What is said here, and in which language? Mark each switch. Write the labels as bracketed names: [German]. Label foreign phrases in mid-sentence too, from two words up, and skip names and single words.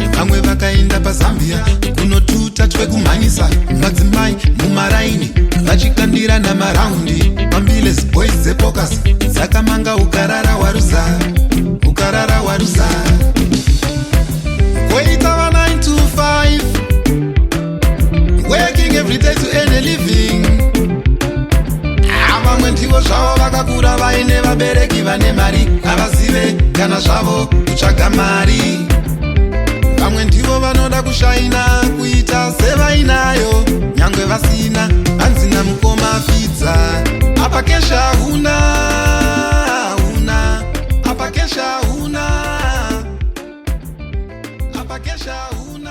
[Shona] Vamwe vakaenda paZambia kunotuta twekumhanyisa madzimai mumaraini vachikandira namaraundi. Pambiles boys dzepokas dzakamanga ukarara waruza, ukarara waruza. Waita wa [English] 9 to 5, working every day to earn a living. [Shona] Vamwe ndivo zvavo vakakura vaine vabereki vane mari, havazive kana zvavo kutsvaga mari. Vamwe ndivo vanoda kushaina kuita sevainayo, nyangwe vasina hanzi namukoma fidza. Apa kesha huna, apa kesha huna, apa kesha huna.